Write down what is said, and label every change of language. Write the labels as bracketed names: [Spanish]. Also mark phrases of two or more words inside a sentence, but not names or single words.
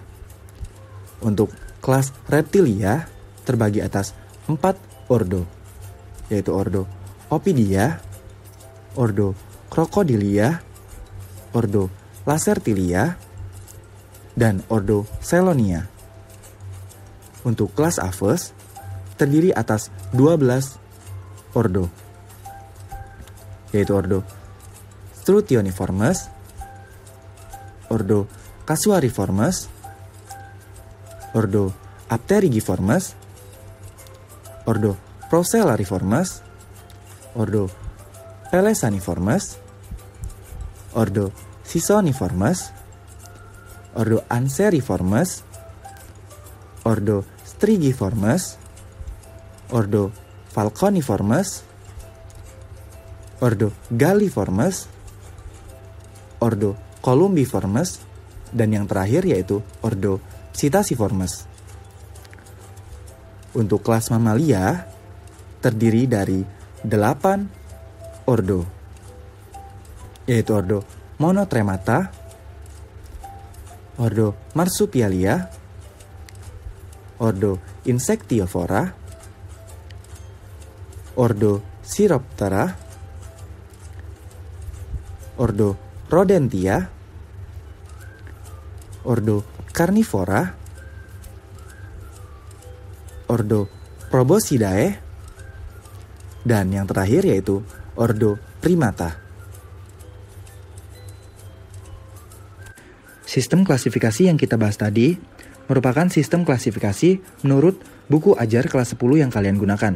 [Indonesian] Untuk kelas reptilia terbagi atas 4 ordo, yaitu ordo Opidia, ordo Crocodilia, ordo Lacertilia, dan ordo Selonia. Untuk kelas Aves terdiri atas 12 ordo, yaitu ordo Struthioniformes, ordo Casuariformes, ordo Apterigiformes, ordo Procellariformes, ordo Pelesaniformes, ordo Sisoniformes, ordo Anseriformes, ordo Strigiformes, ordo Falconiformes, ordo Galliformes, ordo Columbiformes, dan yang terakhir yaitu ordo Psittaciformes. Untuk kelas mamalia terdiri dari 8 ordo, yaitu ordo Monotremata, ordo Marsupialia, ordo Insectivora, ordo Chiroptera, ordo Rodentia, ordo Carnivora, ordo Proboscidae, dan yang terakhir yaitu ordo Primata. Sistem klasifikasi yang kita bahas tadi merupakan sistem klasifikasi menurut buku ajar kelas 10 yang kalian gunakan.